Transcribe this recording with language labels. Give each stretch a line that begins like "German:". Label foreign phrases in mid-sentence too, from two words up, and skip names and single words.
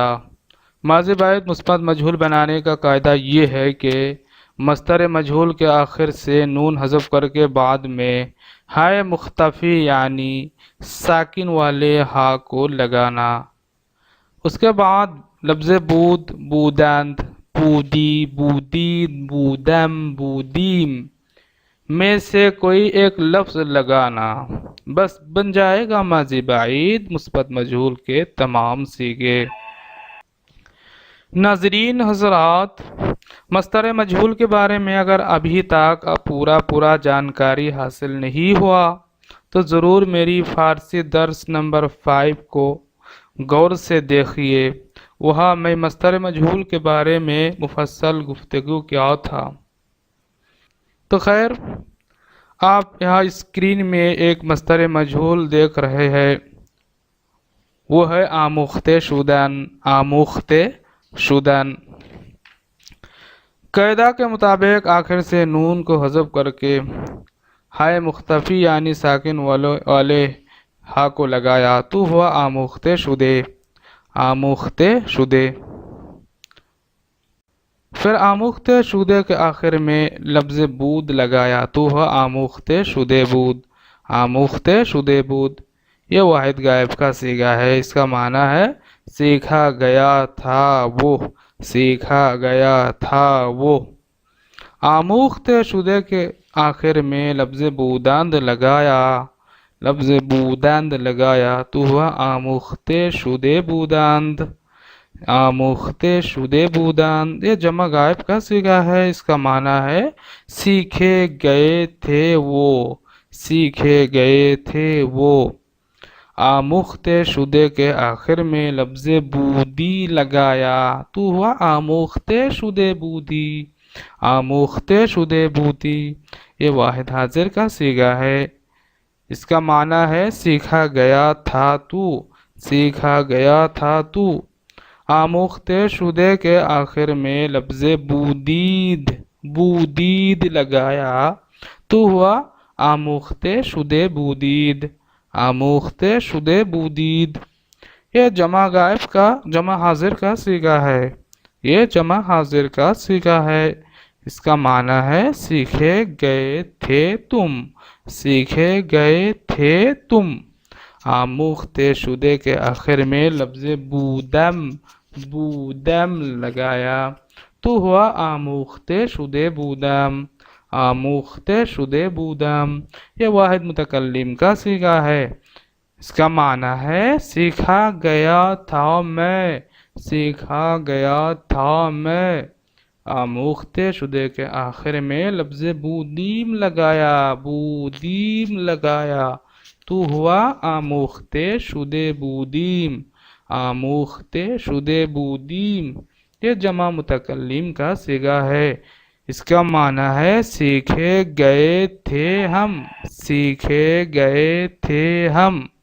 Urdu: ماضی بعید مثبت مجہول بنانے کا قاعدہ یہ ہے کہ مصدر مجہول کے آخر سے نون حذف کر کے بعد میں ہائے مختفی یعنی ساکن والے ہا کو لگانا، اس کے بعد لفظ
Persian: بود، بودند، بودی، بودید، بودم، بودیم
Urdu: میں سے کوئی ایک لفظ لگانا، بس بن جائے گا ماضی بعید مثبت مجہول کے تمام صیغے۔ ناظرین حضرات، مصدر مجہول کے بارے میں اگر ابھی تک پورا جانکاری حاصل نہیں ہوا تو ضرور میری فارسی درس نمبر 5 کو غور سے دیکھیے، وہاں میں مصدر مجہول کے بارے میں مفصل گفتگو کیا تھا۔ تو خیر، آپ یہاں اسکرین میں ایک مصدر مجہول دیکھ رہے ہیں، وہ ہے
Persian: آموخته شدن، آموخته شدن۔
Urdu: قاعدہ کے مطابق آخر سے نون کو حذف کر کے ہائے مختفی یعنی ساکن والے ہا کو لگایا تو ہوا
Persian: آموخته شده، آموخته شده۔
Urdu: پھر
Persian: آموخته شده
Urdu: کے آخر میں لفظ بود لگایا تو ہوا
Persian: آموخته شده بود، آموخته شده بود۔
Urdu: یہ واحد غائب کا صیغہ ہے، اس کا معنی ہے سیکھا گیا تھا وہ، سیکھا گیا تھا وہ۔
Persian: آموخته شده
Urdu: کے آخر میں لفظ بودند لگایا، لفظ بودند لگایا تو ہوا
Persian: آموخته شده بودند، آموخته شده بودند۔
Urdu: یہ جمع غائب کا صیغہ ہے، اس کا معنی ہے سیکھے گئے تھے وہ، سیکھے گئے تھے وہ۔
Persian: آموخته شده
Urdu: کے آخر میں لفظ بودی لگایا تو ہوا
Persian: آموخته شده بودی، آموخته شده بودی۔
Urdu: یہ واحد حاضر کا صیغہ ہے، اس کا معنی ہے سیکھا گیا تھا تو، سیکھا گیا تھا تو۔
Persian: آموخته شده
Urdu: کے آخر میں لفظ
Persian: بودید، بودید
Urdu: لگایا تو ہوا
Persian: آموخته شده بودید، آموخته شده بودید۔
Urdu: یہ جمع غائب کا، جمع حاضر کا صیغہ ہے، یہ جمع حاضر کا صیغہ ہے، اس کا معنی ہے سیکھے گئے تھے تم، سیکھے گئے تھے تم۔
Persian: آموخته شده
Urdu: کے آخر میں لفظ
Persian: بودم، بودم
Urdu: لگایا تو ہوا
Persian: آموخته شده بودم، آموخته شده بودم۔
Urdu: یہ واحد متکلم کا صیغہ ہے، اس کا معنی ہے سیکھا گیا تھا میں، سیکھا گیا تھا میں۔
Persian: آموخته شده
Urdu: کے آخر میں لفظ بودیم لگایا، بودیم لگایا تو ہوا
Persian: آموخته شده بودیم، آموخته شده بودیم۔
Urdu: یہ جمع متکلم کا صیغہ ہے، اس کا معنی ہے سیکھے گئے تھے ہم، سیکھے گئے تھے ہم۔